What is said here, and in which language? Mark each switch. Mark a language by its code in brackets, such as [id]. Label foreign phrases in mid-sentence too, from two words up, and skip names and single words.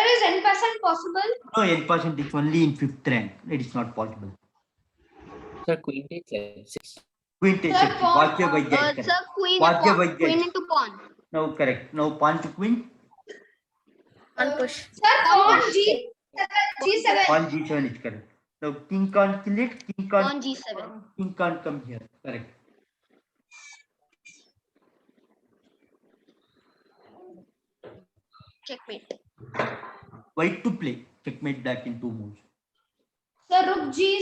[en] is n% possible? No, n% is only in 5th rank. It is not possible. Sir, queen takes f6. Queen takes Sir, it. pawn- Watch your by sir, correct. queen, Watch your pawn, by queen into pawn. Now correct. Now pawn to queen. Pawn push. Sir, pawn G7. Pawn G7 is correct. Now king can't kill it. Pawn G7. King can't come here. Correct. Checkmate. White to play. Checkmate back in two moves. Sir, rook G.